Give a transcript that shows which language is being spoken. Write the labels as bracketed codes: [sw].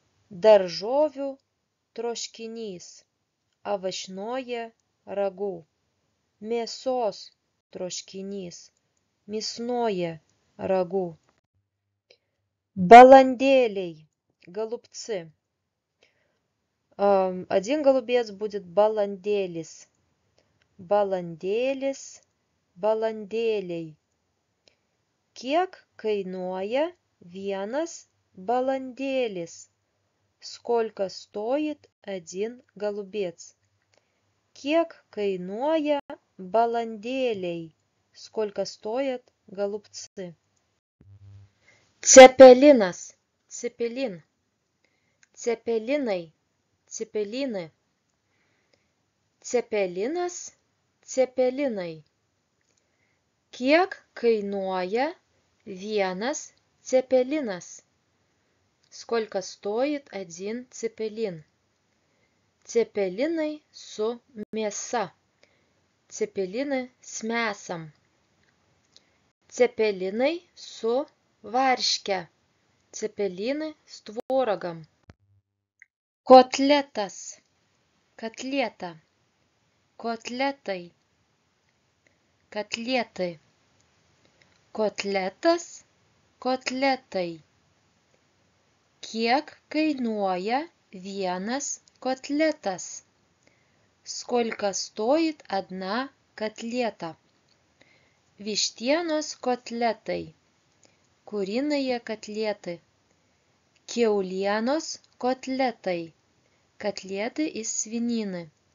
[lt] daržovių troškinys, [ru] овощное рагу, [lt] mėsos troškinys, [ru] мясное рагу, [lt] баландėliai, [ru] голубцы. Один голубец будет [lt] баландėlis, balandėlis, balandėliai. Kiek kainuoja vienas balandėlis? [ru] Сколько стоит один голубец? [lt] Kiek kainuoja balandėliai? [ru] Сколько стоят голубцы? [lt] Cepelinas, cepelin, cepelinai, cepelinai, cepelinas, cepelinai. Kiek kainuoja vienas cepelinas? [ru] Сколько стоит один цепелин? [lt] Cepelinai su mėsa. Cepelinai [ru] с мясом. [lt] Cepelinai su varške. Cepelinai [ru] с творогом. Kotletas, котлета, котлетой, котлеты. [lt] Kotletas, kotletai. Kiek kainuoja vienas kotletas? [ru] Сколько стоит одна котлета? [lt] Vištienos kotletai, [ru] куриные котлеты. [lt] Kiaulienos kotletai, [ru] котлеты из свинины.